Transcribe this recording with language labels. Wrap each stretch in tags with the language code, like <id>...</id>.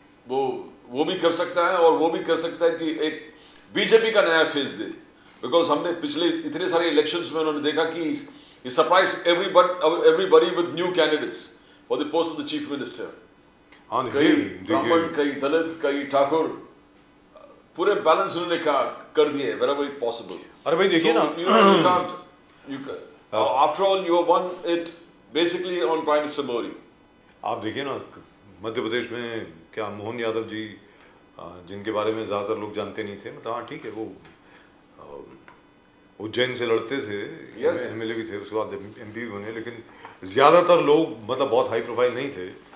<hi>वो भी कर सकता है और वो भी कर सकता है कि एक बीजेपी का नया फेज दे। बिकॉज हमने पिछले इतने सारे इलेक्शंस में उन्होंने देखा कि</hi> <en>he surprised everybody with new candidates for the post of the chief minister.</en> <hi>हाँ, कई ब्राह्मण, कई दलित, कई ठाकुर, पूरे बैलेंस उन्होंने कर दिए</hi> <en>wherever possible.</en> <hi>अरे भाई देखिए ना,</hi> <en>after all you won it basically on Prime Minister Modi.</en> <hi>आप देखिए ना, मध्य प्रदेश में क्या मोहन यादव जी, जिनके बारे में ज़्यादातर लोग जानते नहीं थे, मतलब हाँ ठीक है, वो उज्जैन से लड़ते थे, एमएलए भी थे, उसके बाद एमपी भी बने, लेकिन ज़्यादातर लोग मतलब बहुत हाई प्रोफाइल नहीं थे।</hi>